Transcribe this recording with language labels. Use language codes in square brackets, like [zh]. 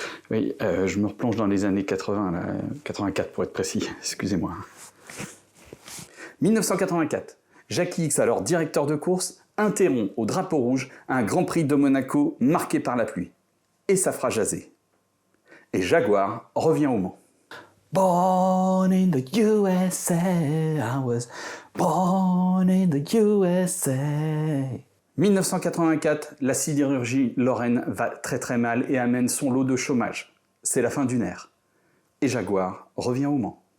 [fr] Oui, je me replonge dans les années 80, là, 84 pour être précis, excusez-moi. 1984. Jackie Ickx, alors directeur de course, interrompt au drapeau rouge un Grand Prix de Monaco marqué par la pluie. Et ça fera jaser. Et Jaguar revient au Mans. [en] Born in the USA, I was born in the USA. [fr] 1984, la sidérurgie lorraine va très mal et amène son lot de chômage. C'est la fin d'une ère. Et Jaguar revient au Mans.